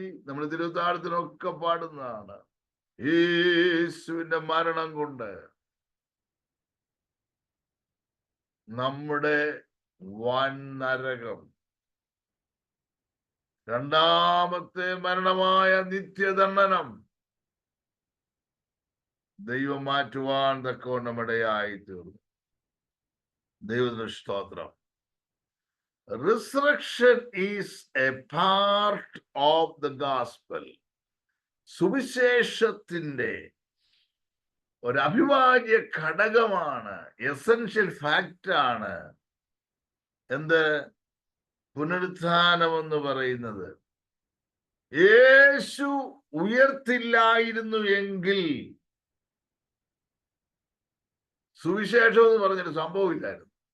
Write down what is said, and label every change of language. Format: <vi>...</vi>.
<ml>നമ്മൾ തിരുത്താഴത്തിനൊക്കെ പാടുന്നതാണ്. യേശുവിന്റെ മരണം കൊണ്ട് നമ്മുടെ നരകം, രണ്ടാമത്തെ മരണമായ നിത്യദണ്ഡനം ദൈവം മാറ്റുവാൻ തക്കവണ്ണം ഇടയായി തീർന്നു. ദൈവത്തിന് സ്തോത്രം.</ml> <en>Resurrection is a part of the gospel.</en> <ml>സുവിശേഷത്തിന്റെ ഒരു അവിഭാജ്യ ഘടകമാണ്, എസൻഷ്യൽ ഫാക്റ്റാണ് എന്ത്? പുനരുത്ഥാനം എന്ന് പറയുന്നത്. യേശു ഉയർത്തില്ലായിരുന്നു എങ്കിൽ സുവിശേഷം എന്ന് പറഞ്ഞൊരു സംഭവമില്ലായിരുന്നു.</ml>